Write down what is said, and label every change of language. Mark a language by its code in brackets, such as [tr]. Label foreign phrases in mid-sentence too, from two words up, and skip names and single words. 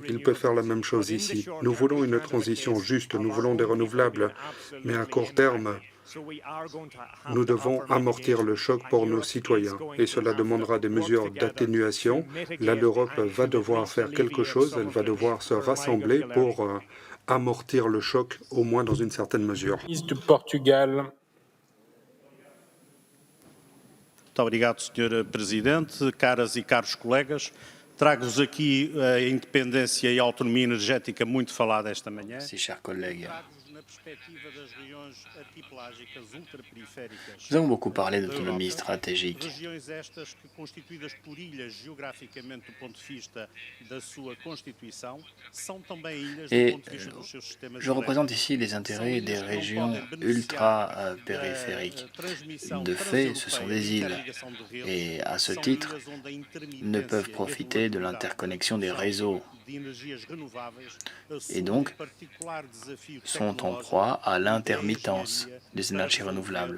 [fr] Il peut faire la même chose ici. Nous voulons une transition juste, nous voulons des renouvelables, mais à court terme, nous devons amortir le choc pour nos citoyens et cela demandera des mesures d'atténuation. Là, l'Europe va devoir faire quelque chose, elle va devoir se rassembler pour amortir le choc, au moins dans une certaine mesure. Du Portugal. [pt] Muito obrigado, Sr. Presidente. Caras e caros colegas, trago-vos aqui a independência e a autonomia energética muito falada esta manhã. [fr] Merci, chers collègues. [pt] Na perspectiva das regiões arquipelágicas ultraperiféricas. [fr] Nous avons beaucoup parlé d'autonomie stratégique. [pt] Regiões estas que, constituídas por ilhas geograficamente do ponto de vista da sua Constituição, são também ilhas do ponto de vista dos seus sistemas. [fr] Je représente ici les intérêts des régions ultra-périphériques. De fait, ce sont des îles et, à ce titre, ne peuvent profiter de l'interconnexion des réseaux et donc sont en proie à l'intermittence des énergies renouvelables.